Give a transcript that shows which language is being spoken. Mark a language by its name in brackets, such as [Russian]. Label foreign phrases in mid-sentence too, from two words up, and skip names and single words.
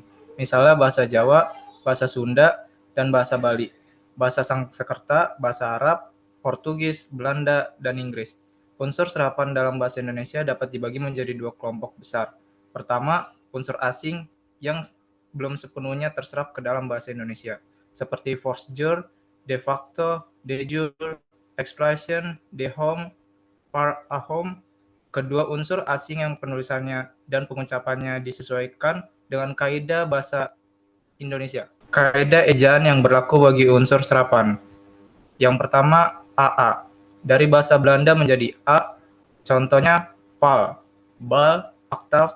[Indonesian] Misalnya bahasa Jawa, bahasa Sunda, dan bahasa Bali. Bahasa Sanskerta, bahasa Arab, Portugis, Belanda, dan Inggris. Unsur serapan dalam bahasa Indonesia dapat dibagi menjadi 2 kelompok besar. Pertama, unsur asing yang belum sepenuhnya terserap ke dalam bahasa Indonesia, seperti [French] force majeure, [Latin] de facto, de jure, [Indonesian] expression, de home, par a home. Kedua unsur asing yang penulisannya dan pengucapannya disesuaikan dengan kaidah bahasa Indonesia. Kaidah ejaan yang berlaku bagi unsur serapan. Yang pertama, AA. Dari bahasa Belanda menjadi A, contohnya pal, bal, aktav.